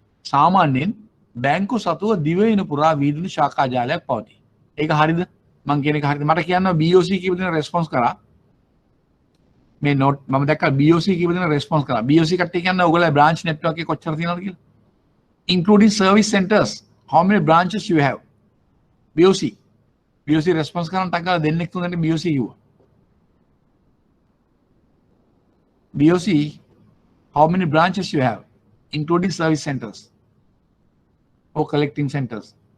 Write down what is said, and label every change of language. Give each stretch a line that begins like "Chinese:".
Sinhala: සාමාන්‍යයෙන් බැංකු සතුව දිවෙන පුරා විවිධ ශාඛා ජාලයක් පවතී. ඒක හරිද? මං කියන එක හරිද? මට කියන්න BOC කීප දෙනා රෙස්පොන්ස් කරා. මේ නෝට් මම දැක්කා BOC කීප දෙනා රෙස්පොන්ස් කරා. BOC කට්ටිය කියන්නේ ඔයගොල්ලෝ බ්‍රාන්ච් නෙට්වර්ක් එකේ කොච්චර තියෙනවද කියලා.
English: Including service centers, how many branches you have?
Sinhala: BOC response කරන ටක් දෙන්නෙක් තුනෙක් BOC කිව්වා.
English: BOC, how many branches you have, including service centers or collecting centers?